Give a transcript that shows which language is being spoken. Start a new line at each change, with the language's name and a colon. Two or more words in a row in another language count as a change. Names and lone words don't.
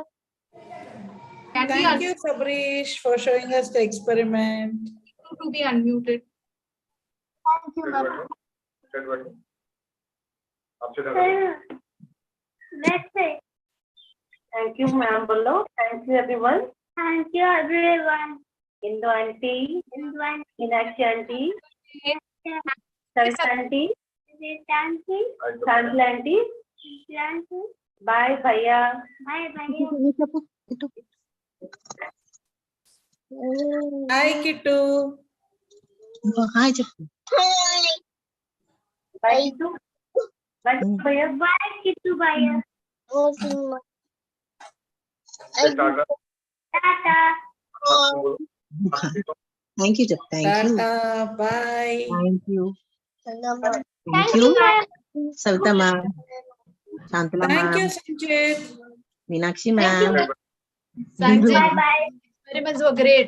English: Thank you, Sabarish, for showing us the experiment. To be unmuted. Thank you, ma'am. Let's say. Thank you, ma'am. Bolo. Thank you, everyone. Thank you, everyone. Indo auntie. Meenakshi auntie. Sarita auntie. Sandla auntie. Bye, Bhaiya. Bye, Bhaiya. Hi, Kittu. Hi, Bye, Kittu. Bye, Bhaiya. Bye, Kittu, Bhaiya. Tata. Thank you, Jeff. Thank you. Tata, bye. Thank you. Thank you. Savita ma'am. Shantala Thank you, ma'am. Sanjit. Meenakshi ma'am. Sanjay, experiments were great.